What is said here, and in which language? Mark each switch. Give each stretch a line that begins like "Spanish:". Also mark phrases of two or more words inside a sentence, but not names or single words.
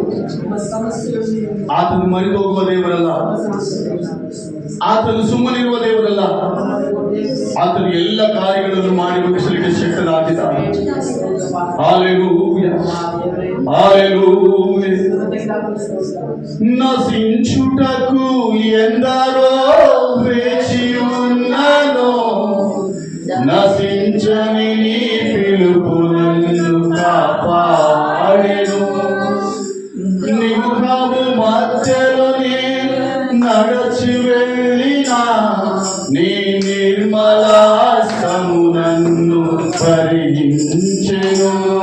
Kannada: ಆತನು ಮರೆತು ಹೋಗುವ ದೇವರಲ್ಲ, ಆತನು ಸುಮ್ಮನಿರುವ ದೇವರಲ್ಲ. ಆತನು ಎಲ್ಲ ಕಾರ್ಯಗಳನ್ನು ಮಾಡಿ ಮುಗಿಸಲಿಕ್ಕೆ ಶಕ್ತನಾಗಿದ್ದಾನೆ. ಹಾಲೆಲೂಯ, ಹಾಲೆಲೂಯ.
Telugu: నశించుటకు ఎందరో వేచి ఉన్నను, నశించని నీ పిలుపు నన్ను కాపాడెను. నిముఖము మధ్యలో నడచి వెళ్ళినా నీ నిర్మలాస్తము నన్ను భరించెను.